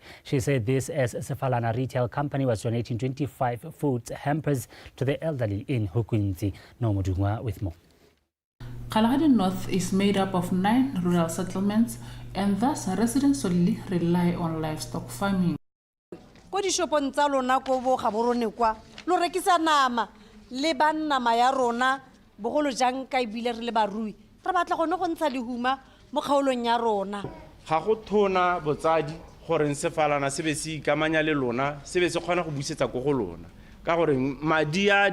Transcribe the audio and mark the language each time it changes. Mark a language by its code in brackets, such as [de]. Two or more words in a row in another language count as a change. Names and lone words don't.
[en] She said this as Sefalana Retail Company was donating 25 food hampers to the elderly in Hukunzi. No Mudungwa with more. Kalahari North is made up of 9 rural settlements, and thus residents solely rely on livestock farming. [tn] Ko di shopong tsa lona ko bo gaborone kwa lo rekisa nama le banna ya rona bogolo jang ka ibile re le barui re batla gone go ntsha lehuma mo kgaolong ya rona ga go thona botsadi gore Sefalana se be se ikamanya le lona se be se kgona go busetsa go go lona ka gore madi a